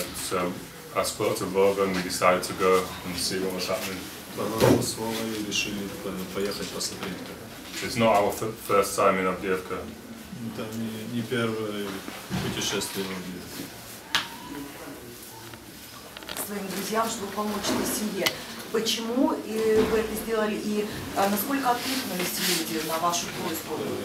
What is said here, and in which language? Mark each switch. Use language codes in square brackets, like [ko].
[en] So I spoke to Vova and we decided to go and see what was happening. [ru] Поговорил с Вовой и решили поехать посмотреть. [en] It's not our first time in Авдеевка. [ru] Это не первое путешествие в Авдеевку. Своим друзьям, чтобы помочь этой семье. Почему вы это сделали и насколько откликнулись люди на вашу просьбу?